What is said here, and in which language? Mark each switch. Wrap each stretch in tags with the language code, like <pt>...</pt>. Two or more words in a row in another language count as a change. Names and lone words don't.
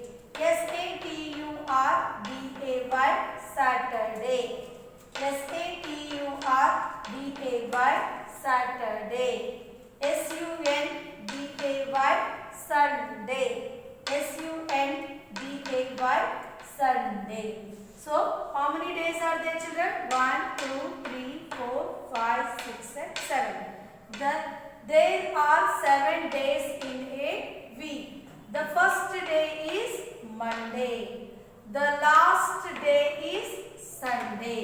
<en>S-A-T-U-R-D-A-Y, Saturday. S-A-T-U-R-D-A-Y, Saturday. S-U-N-D-A-Y, Sunday. S-U-N-D-A-Y, Sunday. So, how many days are there, children? 1, 2, 3, 4, 5, 6 and 7. There are 7 days in a week. The first day is Monday. The last day is Sunday.</en>